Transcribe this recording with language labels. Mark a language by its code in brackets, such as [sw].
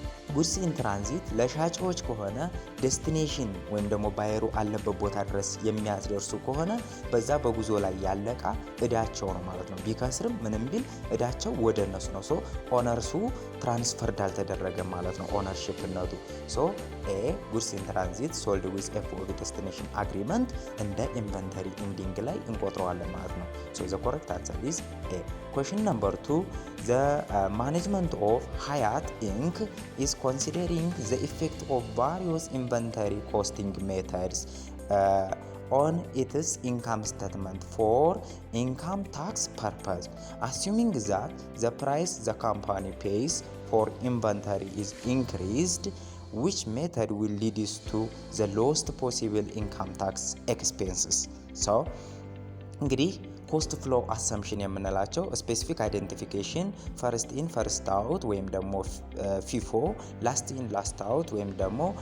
[am] ጉድስ ኢን ትራንዚት ለሻጮች ከሆነ ዴስቲኔሽን ወይም ደግሞ ባየሩ አለበት ቦታ ድረስ የሚያስደርሱ ከሆነ በዛ በጉዞ ላይ ያለቃ እዳቸው ነው ማለት ነው። ቢከስርም ምንም ቢል እዳቸው ወደ እነሱ ነው። ሶ ኦነርሱ ትራንስፈርድ አልተደረገም ማለት ነው ኦነርሺፕነቱ። [en] ሶ ኤ ጉድስ ኢን ትራንዚት ሶልድ ዊዝ ኤፍኦቢ ዴስቲኔሽን አግሪመንት [am] እንደ ኢንቨንተሪ ኢንዲንግ ላይ እንቆጥረዋለን ማለት ነው። [en] ሶ ዘ ኮሬክት አንሰር ኢዝ ኤ። question number 2, the management of Hyatt Inc. is considering the effect of various inventory costing methods on its income statement for income tax purpose, assuming that the price the company pays for inventory is increased, which method will lead us to the lowest possible income tax expenses? [am] So እንግዲህ ኮስት ፍሎ አሰምፕሽን የምንላቸው ስፔሲፊክ አይደንቲፊኬሽን፣ ፈርስት ኢን ፈርስት አውት ወይም ደግሞ ፊፎ፣ ላስት ኢን ላስት አውት ወይም ደግሞ